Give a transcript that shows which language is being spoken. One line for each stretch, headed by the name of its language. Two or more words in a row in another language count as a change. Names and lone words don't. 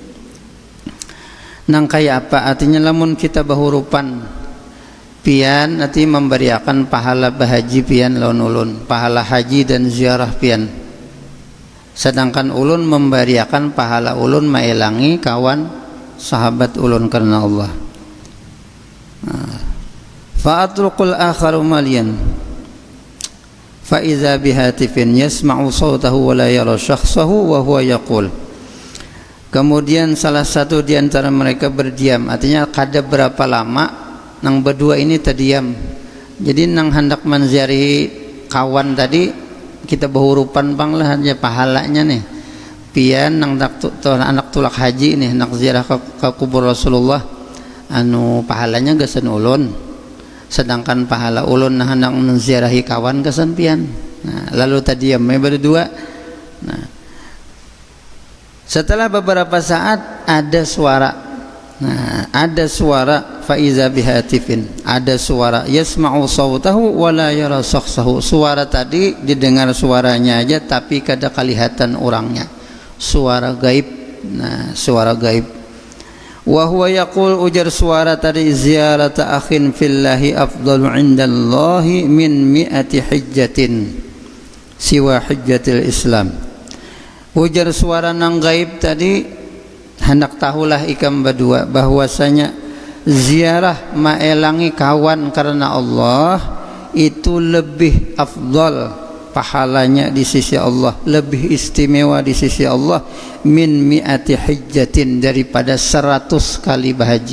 Banjar: Nang kaya apa artinya, lamun kita bahurupan pian nanti memberiakan pahala bahaji pian lawan ulun, pahala haji dan ziarah pian, sedangkan ulun memberiakan pahala ulun maelangi kawan sahabat ulun karena Allah.
Arabic: فأترك الآخر مليا فإذا بهاتف يسمع صوته ولا يرى شخصه وهو يقول.
Banjar: Kemudian salah satu di antara mereka berdiam, artinya kada berapa lama nang berdua ini terdiam. Jadi nang hendak menziarahi kawan tadi, kita berhurupan bang lah hanya pahalanya nih. Pian nang anak tulak haji nih, nak ziarah ke kubur Rasulullah, pahalanya gesen ulun, sedangkan pahala ulun nah hendak menziarahi kawan gesen pian. Nah, lalu tadiam berdua. Nah, setelah beberapa saat ada suara. Nah, ada suara
Arabic: فإذا بهاتف,
Banjar: ada suara
Arabic: يسمع صوته ولا يرى شخصه.
Banjar: Suara tadi didengar suaranya aja tapi kada kelihatan orangnya. Suara gaib. Nah, suara gaib.
Arabic: وهو يقول,
Banjar: ujar suara tadi,
Arabic: زيارة أخ في الله أفضل عند الله من مائة حجة سوى حجة الإسلام.
Banjar: Ujar suara nang gaib tadi, hendak tahulah ikam berdua bahwasanya ziarah maelangi kawan karena Allah itu lebih afdal pahalanya di sisi Allah, lebih istimewa di sisi Allah
Arabic: من مائة حجة,
Banjar: daripada 100 kali berhaji.